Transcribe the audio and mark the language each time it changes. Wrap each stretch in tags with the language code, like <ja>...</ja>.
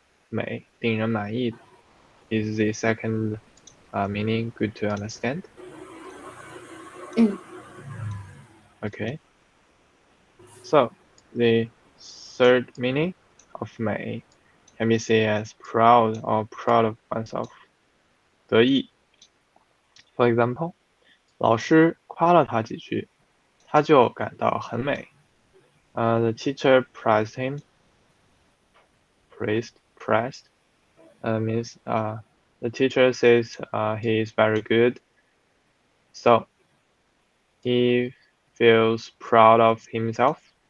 <en>美，令人满意的 is the second meaning. Good to understand. Mm. Okay. So the third meaning of 美 can be seen as proud or proud of oneself.</en> <zh>得意.</zh> <en>For example,</en> <zh>老师夸了他几句，他就感到很美.</zh> <en>The teacher praised him. Praised means the teacher says he is very good. So he feels proud of himself.</en>